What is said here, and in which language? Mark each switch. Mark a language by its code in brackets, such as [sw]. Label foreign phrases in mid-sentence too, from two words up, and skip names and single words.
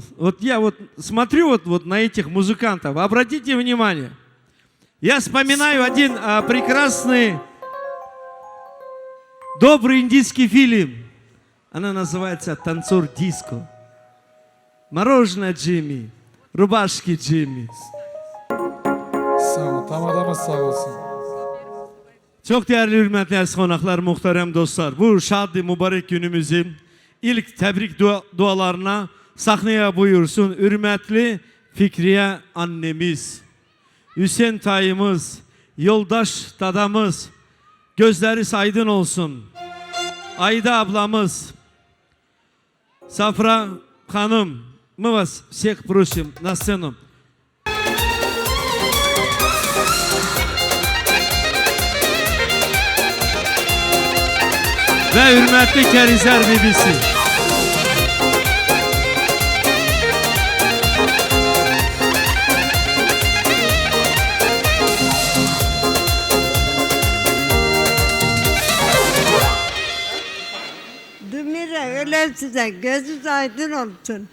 [ru] Вот я вот смотрю вот на этих музыкантов, обратите внимание. Я вспоминаю один прекрасный, добрый индийский фильм. Она называется «Танцор диско». Мороженое Джимми, рубашки Джимми. [tr] Sağ ol, tam adamız sağ olsun. Çok değerli hürmetli aziz konaklar, muhterem dostlar. Bu şad mübarek günümüzün ilk tebrik dualarına sahneye buyursun hürmetli Fikriye annemiz, Hüseyin tayımız, yoldaş dadamız, gözleri aydın olsun. Ayda ablamız, Safra hanım, [ru] мы вас всех просим на сцену. [tr] Ve hürmetli Kerizer bibisi. Dümire öyle size gözünüz aydın olsun.